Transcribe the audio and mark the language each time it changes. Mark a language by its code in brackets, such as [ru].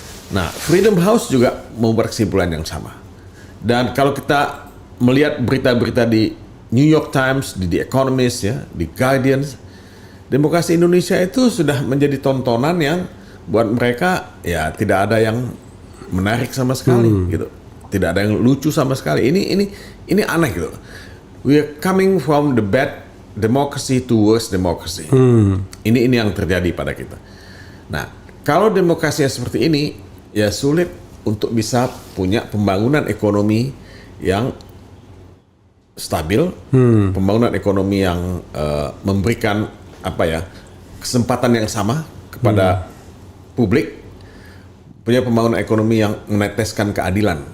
[id] Nah, Freedom House juga membuat kesimpulan yang sama. Dan kalau kita melihat berita-berita di New York Times, di The Economist, ya, di Guardian, demokrasi Indonesia itu sudah menjadi tontonan yang buat mereka ya tidak ada yang menarik sama sekali, gitu. Tidak ada yang lucu sama sekali. Ini aneh gitu. [en] We are coming from the bad democracy to worse democracy. [id] Ini yang terjadi pada kita. Nah, kalau demokrasinya seperti ini, ya sulit untuk bisa punya pembangunan ekonomi yang stabil, pembangunan ekonomi yang memberikan kesempatan yang sama kepada publik, punya pembangunan ekonomi yang meneteskan keadilan.